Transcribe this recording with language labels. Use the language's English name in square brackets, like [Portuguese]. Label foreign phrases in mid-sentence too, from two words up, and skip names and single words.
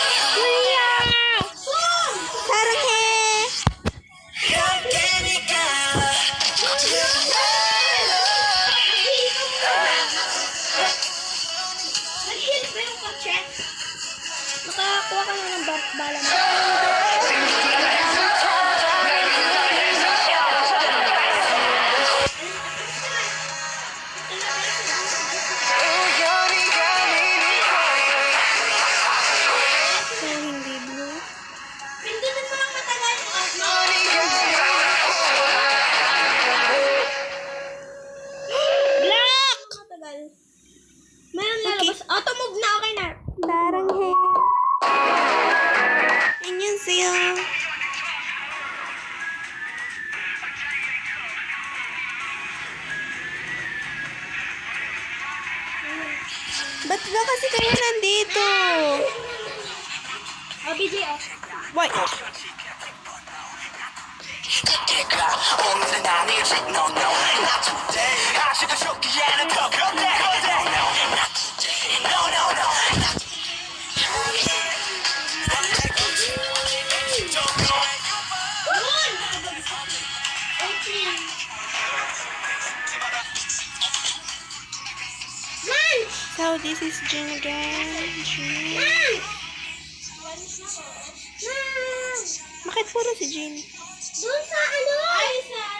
[Korean] 사랑해. 함께니까 [Filipino] Nag-heal ba yung kotse? Nakakuha ka na ng bala mo. [Korean] 우연히 아닌 [Filipino] So, hindi blue. Pindutin mo lang matagal. Black! Matagal. Mayroon lalabas. Auto move na, okay na. [Korean] 사랑해. 안녕하세요. [Filipino] Ba't ba kasi kayo nandito? [English] Oh, BJ, oh. Why? [Korean] 그때가 오늘은 아니지 [English] No no not today [Korean] 아직은 쇼기에는 더 그때 [English] No not today No no no not So, this is Jean again. Jean. [Filipino] Bakit puro si Jean? Doon sa ano? Ay, sa ano?